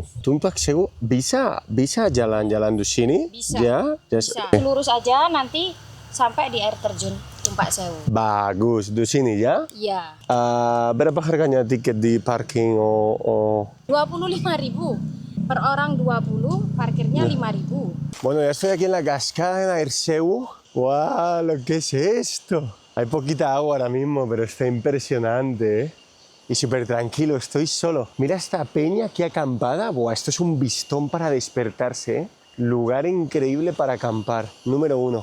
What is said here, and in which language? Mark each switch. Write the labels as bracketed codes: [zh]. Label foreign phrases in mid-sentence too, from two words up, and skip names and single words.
[id] Tumpak Sewu bisa jalan-jalan di sini? Bisa. Ya? Bisa. Lurus aja nanti sampai di air terjun Tumpak Sewu. Bagus, di sini ya? Iya. Berapa harganya tiket di parking? 25.000 per orang 20, parkirnya 5.000. [es] Bueno, ya estoy aquí en la cascada en Air Sewu. ¡Wow! ¿Lo que es esto? Hay poquita agua ahora mismo, pero está impresionante, ¿eh? Y súper tranquilo, estoy solo. Mira esta peña aquí acampada. Buah, esto es un vistón para despertarse, ¿eh? Lugar increíble para acampar, número 1.